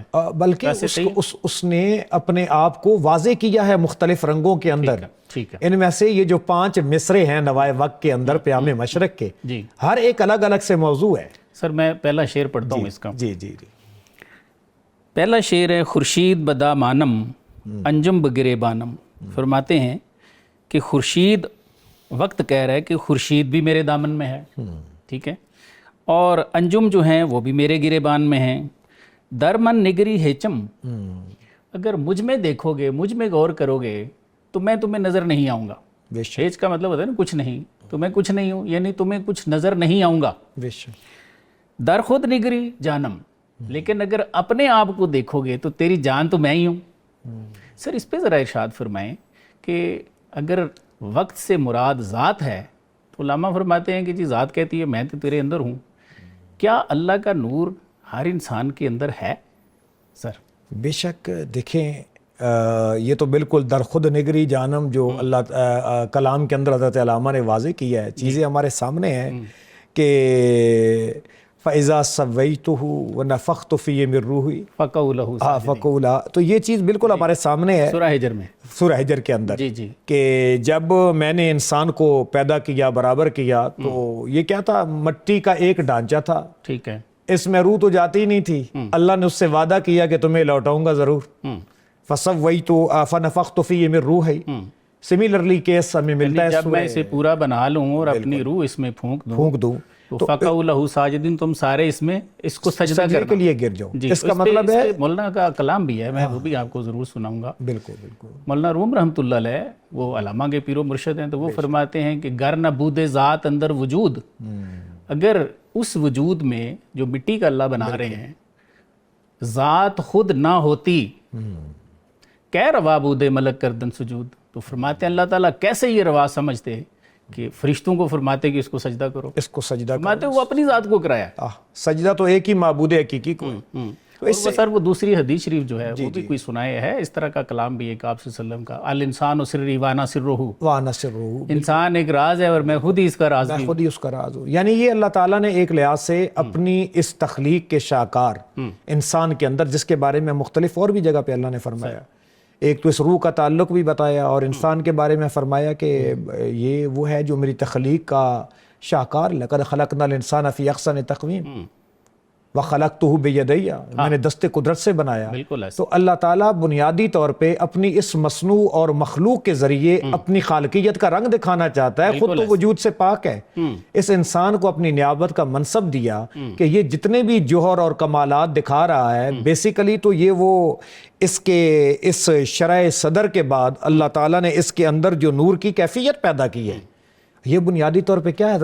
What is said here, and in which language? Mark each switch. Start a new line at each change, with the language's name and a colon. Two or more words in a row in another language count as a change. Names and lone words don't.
Urdu: بلکہ اس نے اپنے آپ کو واضح کیا ہے مختلف رنگوں کے اندر۔ ان میں سے یہ جو 5 مصرے ہیں نوائے وقت کے اندر پیام مشرق کے، ہر ایک الگ الگ سے موضوع ہے۔ سر میں پہلا شعر پڑھتا ہوں اس کا۔ جی جی جی۔ پہلا شعر ہے:
Persian: خورشید بدا مانم انجم بگرے بانم۔
Urdu: فرماتے ہیں کہ خورشید، وقت کہہ رہا ہے کہ خورشید بھی میرے دامن میں ہے، ٹھیک ہے، اور انجم جو ہیں وہ بھی میرے گریبان میں ہیں۔
Persian: درمن نگری ہیچم،
Urdu: اگر مجھ میں دیکھو گے، مجھ میں غور کرو گے تو میں تمہیں نظر نہیں آؤں گا۔ ہیچ کا مطلب ہوتا ہے نا کچھ نہیں، تو میں کچھ نہیں ہوں، یعنی تمہیں کچھ نظر نہیں آؤں گا۔
Persian: در خود نگری جانم،
Urdu: لیکن اگر اپنے آپ کو دیکھو گے تو تیری جان تو میں ہی ہوں۔ سر اس پہ ذرا ارشاد فرمائیں کہ اگر وقت سے مراد ذات ہے تو علامہ فرماتے ہیں کہ جی ذات کہتی ہے میں تو تیرے اندر ہوں، کیا اللہ کا نور ہر انسان کے اندر ہے؟ سر بے شک، دیکھیں یہ تو بالکل
Persian: در خود نگری جانم
Urdu: جو اللہ کلام کے اندر حضرت علامہ نے واضح کیا ہے، چیزیں ہمارے سامنے ہیں کہ
Arabic: فَإِذَا سَوَّيْتُهُ وَنَفَخْتُ فِيهِ مِن رُوحِي فَقَعُوا لَهُ سَاجِدِينَ، فَقُولَ،
Urdu: تو یہ چیز بالکل ہمارے سامنے ہے سورہ حجر میں، سورہ حجر کے اندر، جی کہ جب میں نے انسان کو پیدا کیا، برابر کیا، تو یہ کیا تھا؟ مٹی کا ایک ڈھانچہ تھا، ٹھیک ہے، اس میں روح تو جاتی نہیں تھی، اللہ نے اس سے وعدہ کیا کہ تمہیں لوٹاؤں گا ضرور۔
Arabic: فَسَوَّيْتُ فَنَفَخْتُ فِيهِ مِن رُوحِي،
English: similarly case
Urdu: ہمیں ملتا ہے، جب میں اسے پورا بنا لوں اور اپنی روح اس میں پھونک دوں تو
Arabic: فَقَعُوا لَهُ سَاجِدِينَ،
Urdu: تم سارے اس میں اس کو سجدہ سجدے کے لیے گر جاؤ۔ اس کا مطلب ہے مولانا کا کلام بھی ہے، میں وہ بھی آپ کو ضرور سناؤں گا۔ بالکل بالکل۔ مولانا روم رحمۃ اللہ علیہ وہ علامہ کے پیر و مرشد ہیں، تو وہ فرماتے ہیں کہ
Persian: گر نہ بود ذات اندر وجود،
Urdu: اگر اس وجود میں جو مٹی کا اللہ بنا رہے ہیں ذات خود نہ ہوتی،
Persian: کہہ روا بود ملک کردن سجود،
Urdu: تو فرماتے ہیں اللہ تعالیٰ کیسے یہ روا سمجھتے کہ فرشتوں کو فرماتے کہ اس کو سجدہ کرو، اس کو سجدہ فرماتے وہ اپنی ذات کو کرایا۔ سجدہ تو ایک ہی معبود حقیقی کو۔ اور وہ سر وہ دوسری حدیث شریف جو ہے وہ بھی کوئی سنائے ہے، اس طرح کا کلام بھی ایک آپ صلی اللہ علیہ وسلم کا،
Arabic: الانسان سری وانا سرہ، وانا سرہ،
Urdu: انسان ایک راز ہے اور میں خود ہی اس کا راز میں خود ہی اس کا راز ہوں۔ یعنی یہ اللہ تعالیٰ نے ایک لحاظ سے اپنی اس تخلیق کے شاہکار انسان کے اندر، جس کے بارے میں مختلف اور بھی جگہ پہ اللہ نے فرمایا، ایک تو اس روح کا تعلق بھی بتایا اور انسان کے بارے میں فرمایا کہ یہ وہ ہے جو میری تخلیق کا شاہکار،
Arabic: لقد خلقنا الانسان فی احسن تقویم وخلقتہ بیدی،
Urdu: میں نے دست قدرت سے بنایا۔ تو اللہ تعالیٰ بنیادی طور پہ اپنی اس مصنوع اور مخلوق کے ذریعے اپنی خالقیت کا رنگ دکھانا چاہتا ہے، خود تو وجود سے پاک ہے، اس انسان کو اپنی نیابت کا منصب دیا کہ یہ جتنے بھی جوہر اور کمالات دکھا رہا ہے، بیسیکلی تو یہ وہ اس شرح صدر کے بعد اللہ تعالیٰ نے اس کے اندر جو نور کی کیفیت پیدا کی ہے، یہ بنیادی طور پہ کیا ہے؟